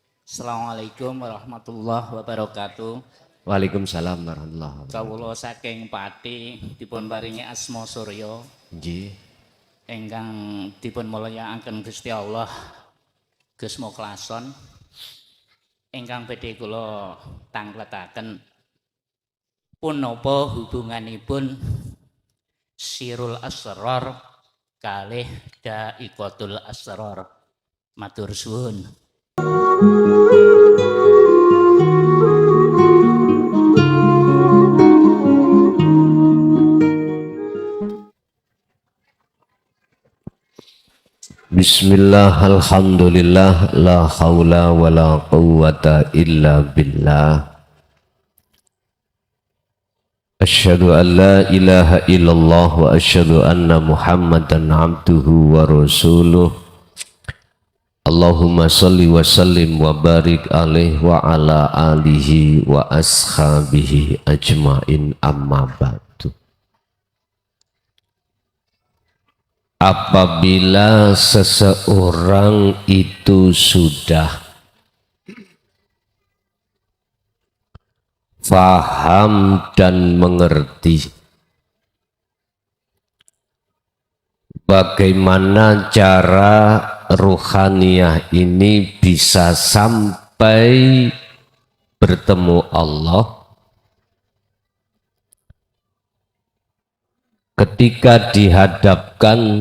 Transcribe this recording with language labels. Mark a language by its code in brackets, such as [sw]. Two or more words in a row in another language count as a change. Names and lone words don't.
[ar] السلام عليكم ورحمة الله وبركاته. وعليكم السلام ورحمة الله وبركاته. [jv] Kawula saking Pati dipun paringi asma Surya Nggih. ingkang dipun mulyakaken Gusti Allah Gus Mukhlason ingkang badhe kula tangkletaken punapa hubunganipun Sirul Asrar kalih Da'iqatul Asrar. Matur suwun. [ar] بسم الله، الحمد لله، لا حول ولا قوة إلا بالله. أشهد أن لا إله إلا الله وأشهد أن محمدا عبده ورسوله. اللهم صل وسلم وبارك عليه وعلى آله وأصحابه أجمعين، أما بعد. [id] Apabila seseorang itu sudah faham dan mengerti bagaimana cara ruhaniyah ini bisa sampai bertemu Allah, ketika dihadapkan